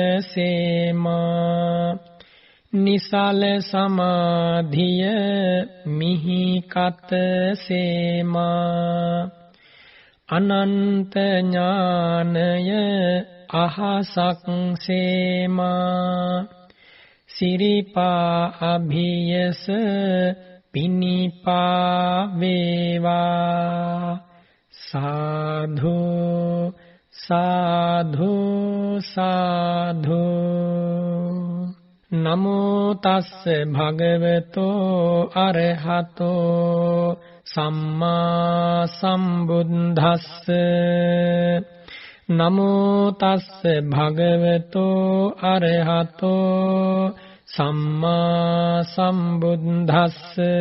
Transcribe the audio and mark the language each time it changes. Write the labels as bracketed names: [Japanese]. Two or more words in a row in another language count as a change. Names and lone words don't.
[Sinhala] සේමා නිසල සමාධිය මිහි කත සේමා අනන්ත ඥානය අහසක් සේමා සිරිපා අභියස පිනිපා වේවා [Pali] साधु साधु साधु नमो तस्ස භගවතෝ අරහතෝ සම්මා සම්බුද්දස්ස නමෝ තස්ස භගවතෝ අරහතෝ සම්මා සම්බුද්දස්ස